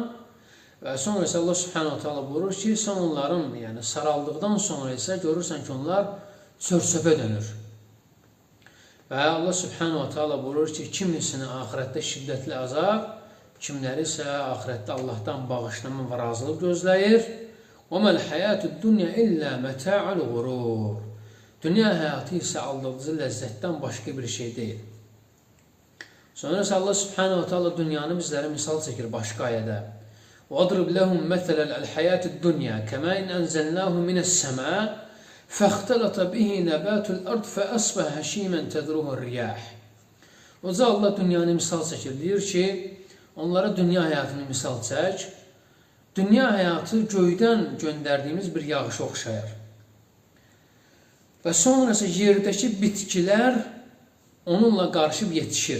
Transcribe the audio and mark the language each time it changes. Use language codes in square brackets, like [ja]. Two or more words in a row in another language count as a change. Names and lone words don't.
[az] Və sonra isə Allah [ar] سبحانه وتعالى [az] buyurur ki, sən onların saraldıqdan sonra isə görürsən ki, onlar çör-çöpə dönür. Və Allah [ar] سبحانه وتعالى [az] buyurur ki, kimisini axirətdə şiddətli əzab, kimləri isə axirətdə Allahdan bağışlama və razılıq gözləyir. [ar] وَمَا الْحَيَاتُ الدُّنْيَا إِلَّا مَتَاعُ الْغُرُورِ. [az] Dünya həyatı isə aldadıcı ləzzətdən başqa bir şey deyil. Sonra isə Allah [ar] سبحانه وتعالى [az] dünyanı bizlərə misal çəkir başqa ayədə. [ar] وَاضْرِبْ لَهُمْ مَثَلَ الْحَيَاةِ الدُّنْيَا كَمَاءٍ أَنْزَلْنَاهُ مِنَ السَّمَاءِ فَاخْتَلَطَ بِهِ نَبَاتُ الْأَرْضِ فَأَصْبَحَ هَشِيمًا تَذْرُهُ الرِّيَاحُ. [az] Oca Allah dünyanı misal çəkir. Deyir ki, onlara dünya həyatını misal çək. Dünya həyatı göydən göndərdiyimiz bir yağışa oxşayır. Və sonra isə yerdəki bitkilər onunla qarışıb yetişir.